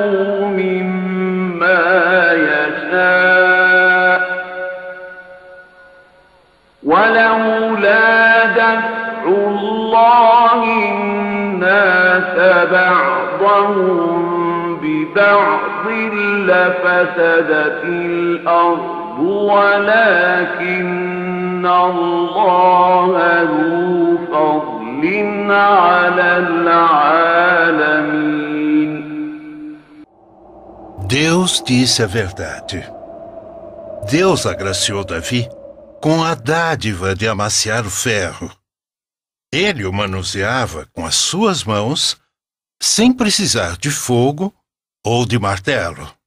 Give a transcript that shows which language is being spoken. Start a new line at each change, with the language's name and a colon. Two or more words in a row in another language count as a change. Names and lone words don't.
Arabic: مما يشاء ولولا دفع الله الناس بعضهم ببعض لفسدت الأرض ولكن الله ذو فضل على العالمين.
Portuguese: Deus disse a verdade. Deus agraciou Davi com a dádiva de amaciar o ferro. Ele o manuseava com as suas mãos, sem precisar de fogo ou de martelo.